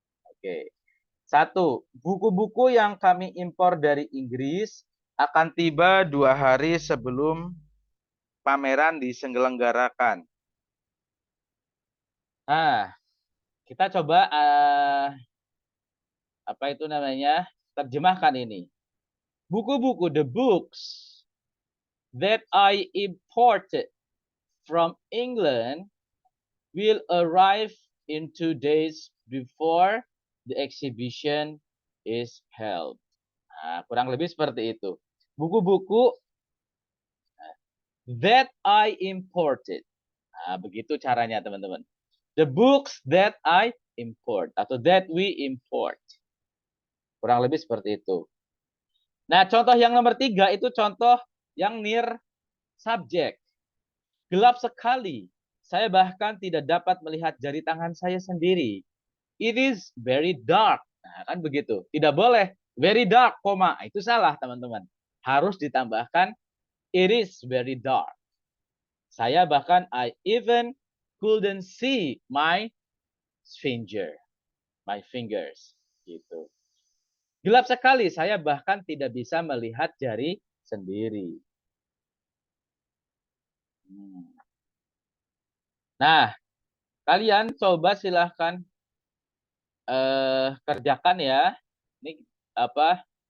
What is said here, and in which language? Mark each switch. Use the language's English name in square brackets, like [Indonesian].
[Indonesian] Oke. 1. Buku-buku yang kami impor dari Inggris akan tiba 2 hari sebelum pameran diselenggarakan. Nah, kita coba apa itu namanya? Terjemahkan ini. Buku-buku, [English] the books that I imported from England will arrive in 2 days before the exhibition is held. [Indonesian] Nah, kurang lebih seperti itu. Buku-buku [English] that I imported. [Indonesian] Nah, begitu caranya teman-teman. [English] The books that I import [Indonesian] atau [English] that we import. [Indonesian] Kurang lebih seperti itu. Nah, contoh yang nomor 3 itu contoh yang near subject. Gelap sekali. Saya bahkan tidak dapat melihat jari tangan saya sendiri. [English] It is very dark. [Indonesian] Nah, kan begitu. Tidak boleh [English] very dark, [Indonesian] koma. Itu salah, teman-teman. Harus ditambahkan [English] it is very dark. [Indonesian] Saya bahkan [English] I even couldn't see my fingers. [Indonesian] Gitu. Gelap sekali, saya bahkan tidak bisa melihat jari sendiri. Nah, kalian coba silahkan kerjakan ya. Ini apa?